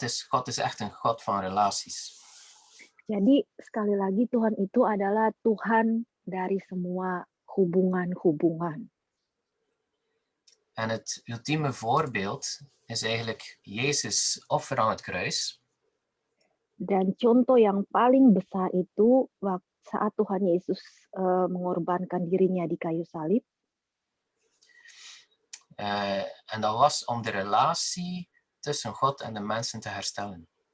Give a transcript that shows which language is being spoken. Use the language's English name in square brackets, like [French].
[Dutch] God is echt een God van relaties. [Indonesian] Jadi sekali lagi Tuhan itu adalah Tuhan dari semua hubungan-hubungan. [Dutch] En het ultieme voorbeeld is eigenlijk Jezus' offer aan het kruis. [Indonesian] Dan contoh yang paling besar itu saat Tuhan Yesus mengorbankan dirinya di kayu salib. [Dutch] En dat was om de relatie tussen God en de mensen te herstellen.